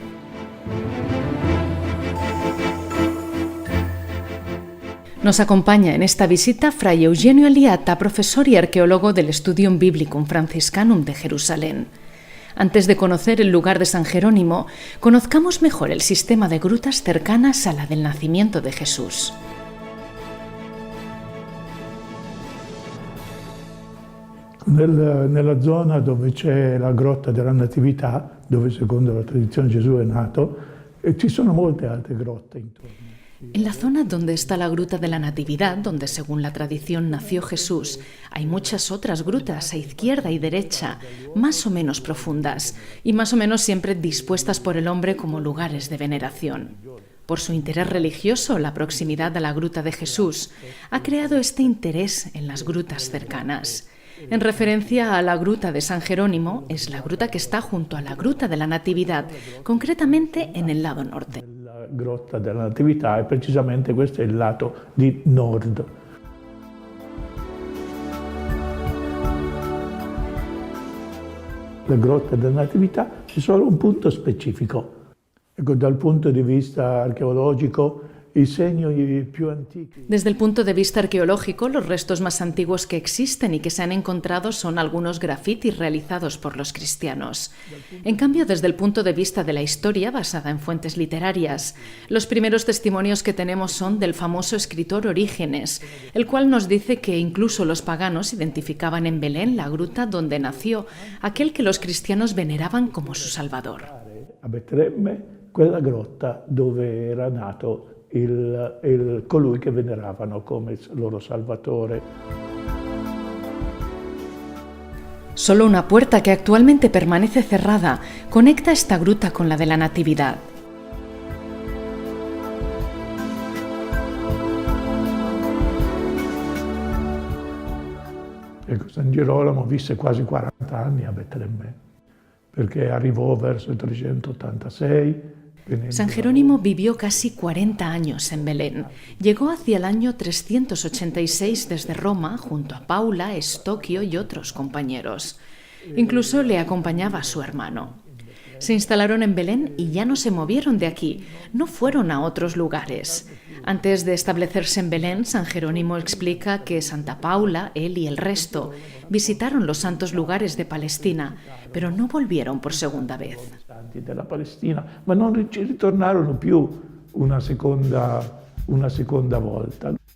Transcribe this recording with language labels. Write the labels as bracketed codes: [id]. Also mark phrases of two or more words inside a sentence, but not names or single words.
[es] Nos acompaña en esta visita Fray Eugenio Eliata, profesor y arqueólogo del Studium Biblicum Franciscanum de Jerusalén. Antes de conocer el lugar de San Jerónimo, conozcamos mejor el sistema de grutas cercanas a la del nacimiento de Jesús. [it] Nella zona dove c'è la grotta della Natività, dove secondo la tradizione Gesù è nato, ci sono molte altre grotte intorno. [es] En la zona donde está la Gruta de la Natividad, donde según la tradición nació Jesús, hay muchas otras grutas a izquierda y derecha, más o menos profundas, y más o menos siempre dispuestas por el hombre como lugares de veneración. Por su interés religioso, la proximidad a la Gruta de Jesús ha creado este interés en las grutas cercanas. En referencia a la Gruta de San Jerónimo, es la gruta que está junto a la Gruta de la Natividad, concretamente en el lado norte. [it] La Grotta della Natività e precisamente questo è il lato di nord. La Grotta della Natività c'è solo un punto specifico. Ecco, dal punto di vista archeologico, i segni più antichi. [es] Desde el punto de vista arqueológico, los restos más antiguos que existen y que se han encontrado son algunos grafitis realizados por los cristianos. En cambio, desde el punto de vista de la historia, basada en fuentes literarias, los primeros testimonios que tenemos son del famoso escritor Orígenes, el cual nos dice que incluso los paganos identificaban en Belén la gruta donde nació aquel que los cristianos veneraban como su Salvador. [it] A Betlemme, quella grotta dove era nato colui che veneravano come loro Salvatore. [es] Solo una puerta que actualmente permanece cerrada conecta esta gruta con la de la Natividad. [it] Ecco, San Girolamo visse quasi 40 anni a Betlemme, perché arrivò verso il 386. [es] San Jerónimo vivió casi 40 años en Belén. Llegó hacia el año 386 desde Roma junto a Paula, Estoquio y otros compañeros. Incluso le acompañaba su hermano. Se instalaron en Belén y ya no se movieron de aquí, no fueron a otros lugares. Antes de establecerse en Belén, San Jerónimo explica que Santa Paula, él y el resto visitaron los santos lugares de Palestina, pero no volvieron por segunda vez. [it] Della Palestina, ma non ci ritornarono più una seconda volta.